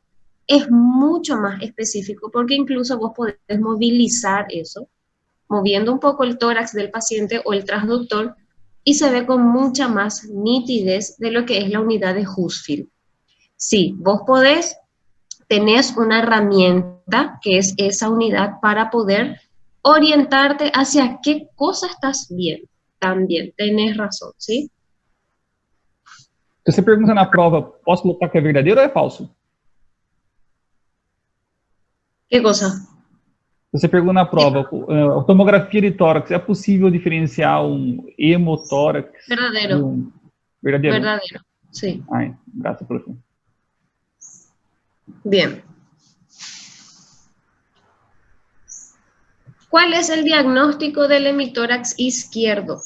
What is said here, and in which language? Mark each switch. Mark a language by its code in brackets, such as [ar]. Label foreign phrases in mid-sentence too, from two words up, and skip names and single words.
[es] Es mucho más específico porque incluso vos podés movilizar eso, moviendo un poco el tórax del paciente o el transductor y se ve con mucha más nitidez de lo que es la unidad de Husfield. Sí, vos tenés una herramienta que es esa unidad para poder orientarte hacia qué cosa estás viendo. También, tenés razón, ¿sí? [pt] Se você pergunta na prova, posso colocar que é verdadeiro ou é falso? [es] ¿Qué cosa? [pt] Você perguntou na prova, a tomografia de tórax, é possível diferenciar um hemotórax de [es] Verdadero, [pt] um verdadeiro? [es] verdadero, sí. [pt] Ai, graças, profe. [es] Bien. ¿Cuál es el diagnóstico del hemitórax izquierdo?